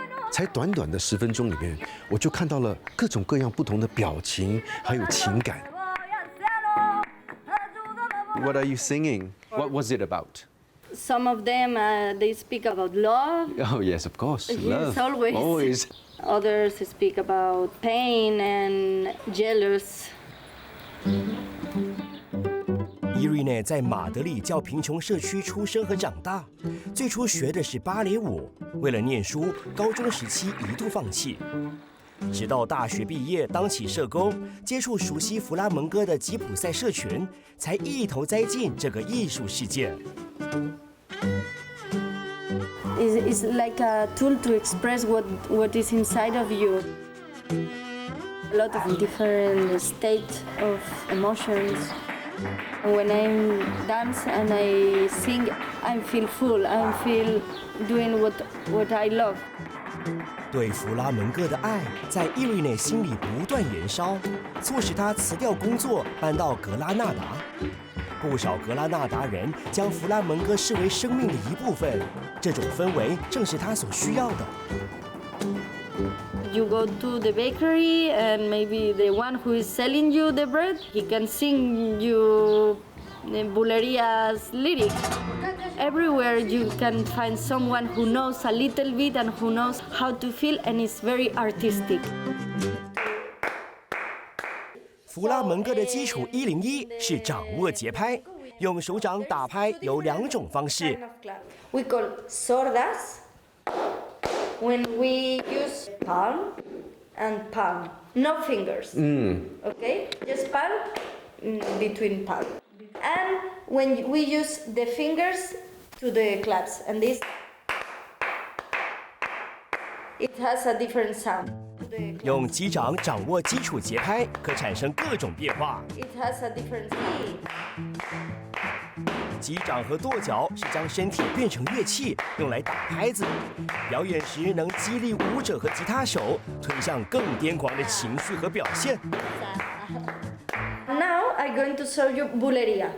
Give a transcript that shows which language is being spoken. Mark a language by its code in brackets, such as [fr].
[zh] 才短短的10分钟里面，我就看到了各种各样不同的表情，还有情感。 [en] What are you singing? What was it about? Some of them they speak about love. Oh yes, of course. Yes, Love. always. Others speak about pain and jealous. [zh] Irene 在马德里较贫穷社区出生和长大，最初学的是芭蕾舞，为了念书，高中时期一度放弃。直到大学毕业，当起社工，接触熟悉弗拉门戈的吉普赛社群，才一头栽进这个艺术世界。 [en] It's like a tool to express what is inside of you. A lot of different state of emotions. When I dance and I sing, I feel full. I feel doing what I love. [zh] 对弗拉门戈的爱在Irene心里不断燃烧，促使她辞掉工作，搬到格拉纳达。不少格拉纳达人将弗拉门戈视为生命的一部分，这种氛围正是她所需要的。 [en] You go to the bakery and maybe the one who is selling you the bread, he can sing you Buleria's lyrics. Everywhere you can find someone who knows a little bit and who knows how to feel and is very artistic. [zh] 弗拉门戈的基础101是掌握节拍，用手掌打拍有2种方式。 [en] We call sordas when we use palm and palm, no fingers. Okay, just palm between palm. And when we use the fingers to the claps, and this, it has a different sound. [zh] 用击掌掌握基础节拍，可产生各种变化。 [en] It has a different speed. [zh] 击掌和跺脚是将身体变成乐器，用来打拍子。表演时能激励舞者和吉他手推向更癫狂的情绪和表现。 [en] Now I'm going to show you Buleria.